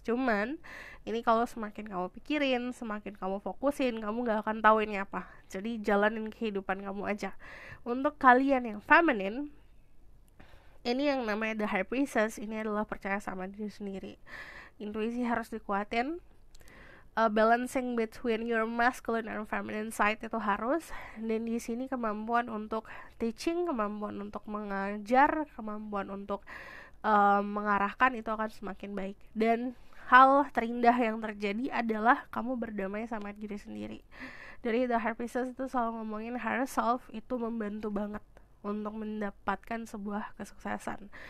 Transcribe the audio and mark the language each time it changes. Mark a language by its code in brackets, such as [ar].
[id] Cuman ini kalau semakin kamu pikirin, semakin kamu fokusin, kamu gak akan tahu ini apa. Jadi jalanin kehidupan kamu aja. Untuk kalian yang feminine, ini yang namanya The High Priestess, ini adalah percaya sama diri sendiri. Intuisi harus dikuatin. [en] Balancing between your masculine and feminine side [id] itu harus. Dan di sini kemampuan untuk teaching, kemampuan untuk mengajar, kemampuan untuk mengarahkan itu akan semakin baik. Dan hal terindah yang terjadi adalah kamu berdamai sama diri sendiri. Dari The High Priestess itu selalu ngomongin higher self itu membantu banget untuk mendapatkan sebuah kesuksesan.